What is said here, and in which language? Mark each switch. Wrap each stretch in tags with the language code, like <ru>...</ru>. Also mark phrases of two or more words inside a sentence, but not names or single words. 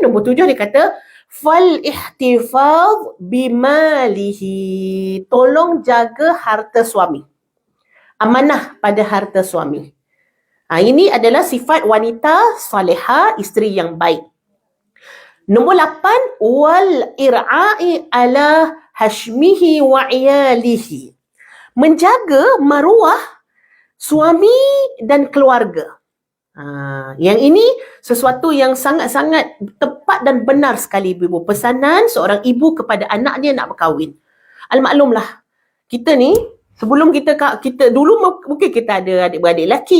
<ms>Nombor 7 dia kata,</ms> <ar>fal ihtifaz bimalihi.</ar> <ms>Tolong jaga harta suami. Amanah pada harta suami. Ini adalah sifat wanita salihah, isteri yang baik. Nombor 8,</ms> <ar>wal ir'a'i ala hashmihi wa iyalihi.</ar> <ms>Menjaga maruah suami dan keluarga. Yang ini sesuatu yang sangat-sangat tepat dan benar sekali, ibu. Pesanan seorang ibu kepada anaknya nak berkahwin. Al-maklumlah, kita ni, sebelum kita dulu mungkin kita ada adik-beradik lelaki.</ms>